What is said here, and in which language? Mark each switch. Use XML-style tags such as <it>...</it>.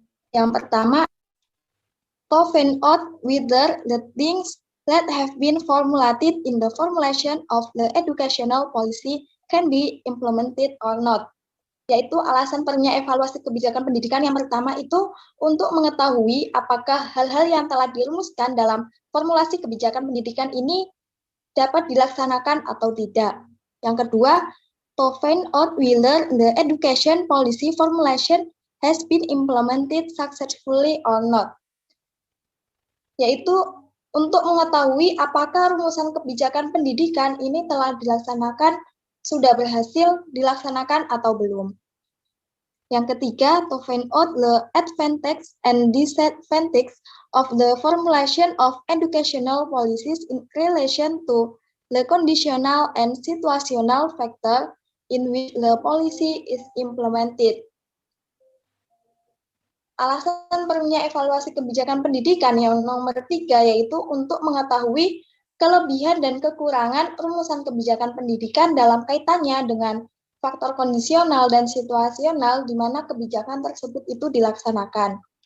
<id>Yang pertama,</id> <en>to find out whether the things that have been formulated in the formulation of the educational policy can be implemented or not.</en> <id>Yaitu alasan perlunya evaluasi kebijakan pendidikan yang pertama itu untuk mengetahui apakah hal-hal yang telah dirumuskan dalam formulasi kebijakan pendidikan ini dapat dilaksanakan atau tidak. Yang kedua,</id> <en>to find out whether the education policy formulation has been implemented successfully or not.</en> <id>Yaitu untuk mengetahui apakah rumusan kebijakan pendidikan ini telah dilaksanakan, sudah berhasil dilaksanakan atau belum. Yang ketiga,</id> <en>to find out the advantage and disadvantage of the formulation of educational policies in relation to the conditional and situational factor in which the policy is implemented.</en> <id>Alasan perlunya evaluasi kebijakan pendidikan yang nomor 3 yaitu untuk mengetahui kelebihan dan kekurangan rumusan kebijakan pendidikan dalam kaitannya dengan faktor kondisional dan situasional di mana kebijakan tersebut itu dilaksanakan.</id>